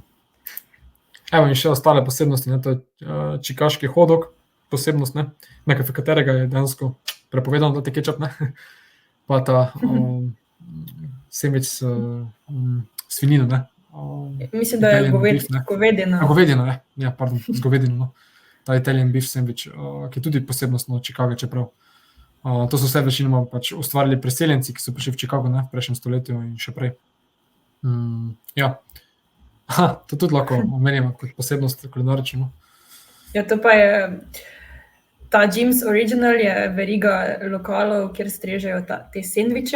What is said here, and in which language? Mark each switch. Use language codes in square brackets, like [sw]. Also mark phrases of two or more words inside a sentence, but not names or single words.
[sl] Evo in še ostale posebnosti, ne, to je čikaški hodok, posebnost, ne, nekaj katerega je dejansko prepovedano dati kečap, ne, pa ta sendvič svinino, ne. Mislim, da je [en] Italian beef, ne. [sl] govedina. Govedino, ja, pardon, z govedino, no. Ta [en] Italian beef sandwich, [sl] ki je tudi posebnost, no, Chicago, čeprav. To so vse večinoma pač ustvarili preseljenci, ki so prišli v Chicago, ne, v prejšnjem stoletju in še prej. Ja. To tudi lahko omenimo kot posebnost kulinarično. Ja, to pa je ta Jim's Original je veriga lokalov, kjer strežejo te sendviče.